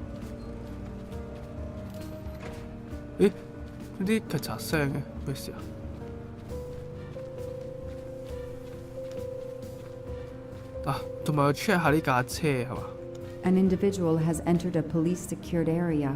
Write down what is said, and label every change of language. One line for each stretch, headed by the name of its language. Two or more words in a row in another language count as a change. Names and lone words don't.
Cantonese: 咦？嗰啲咔嚓聲嘅咩事啊？同埋我 check 下呢架車係嘛？
English: An individual has entered a police-secured area.